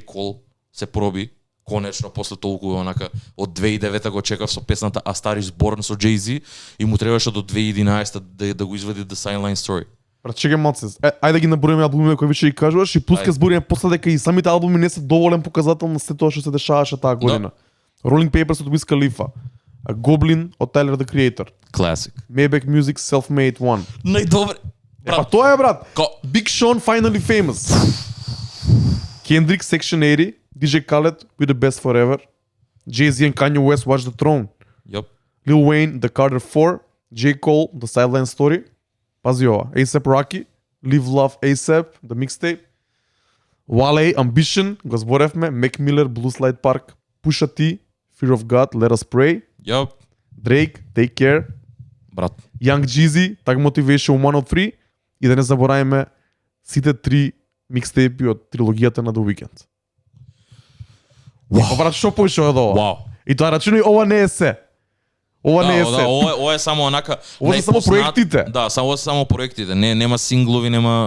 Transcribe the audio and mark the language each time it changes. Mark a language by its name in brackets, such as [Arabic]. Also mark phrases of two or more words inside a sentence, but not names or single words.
[Macedonian] Cole се проби конечно после толку онака од 2009 го чекав со песната A Star Is Born со Jay-Z и му требаше до 2011 да го извади The Sideline Story. Брат, чекај малце. Ајде да ги наброиме албумите кои више ги кажуваш и пуска збориме после дека и самите албуми не се доволен показател на се тоа што се дешаваше таа година. Да. Rolling Papers од Wiz Khalifa, Goblin од Tyler the Creator, Classic. Maybach Music Self-Made One. Најдобре. Па тоа е, брат. Big Sean Finally Famous. Kendrick Section 80, DJ Khaled With The Best Forever, Jay-Z and Kanye West Watch The Throne, Yep. Lil Wayne The Carter 4, J. Cole The Sideline Story, пази ова, A$AP Rocky, Live Love A$AP, The Mixtape, Wale Ambition, го зборевме, Mac Miller Blue Slide Park, Pusha T, Fear of God, Let Us Pray, Yep. Drake Take Care, Брат. Young Jeezy, Tag Motivation 103 и да не забораваме сите три микстейпи од трилогијата на The Weeknd. Wow. Брат, што поише од ова? Wow. И тоа рачуни, ова не е се. Ова не е се. Ова е само онака ова се само проектите. Да, само проектите. Нема синглови, нема.